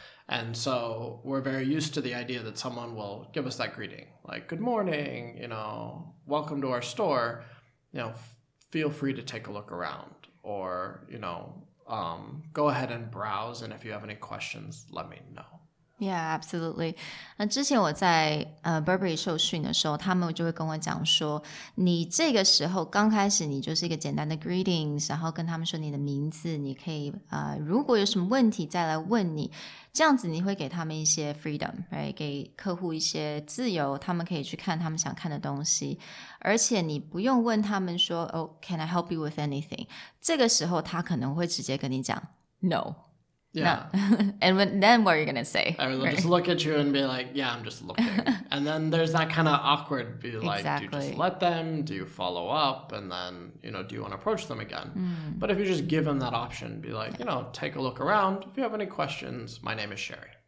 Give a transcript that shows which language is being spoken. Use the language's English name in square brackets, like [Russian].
[English] And so we're very used to the idea that someone will give us that greeting, like, good morning, welcome to our store, feel free to take a look around, or, go ahead and browse, and if you have any questions, let me know. Yeah, absolutely. [Chinese] 那之前我在Burberry 受训的时候，他们就会跟我讲说，你这个时候刚开始你就是一个简单的 greetings， 然后跟他们说你的名字，你可以如果有什么问题再来问你，这样子你会给他们一些 [English] freedom， right? [Chinese] 给客户一些自由，他们可以去看他们想看的东西，而且你不用问他们说， [English] Oh, can I help you with anything？ [Chinese] 这个时候他可能会直接跟你讲 [English] No。Yeah. No. And then what are you going to say? I will just look at you and be like, yeah, I'm just looking. And then there's that kind of awkward, be like, exactly. Do you just let them? Do you follow up? And then, do you want to approach them again? But if you just give them that option, be like, take a look around. If you have any questions, my name is Sherry.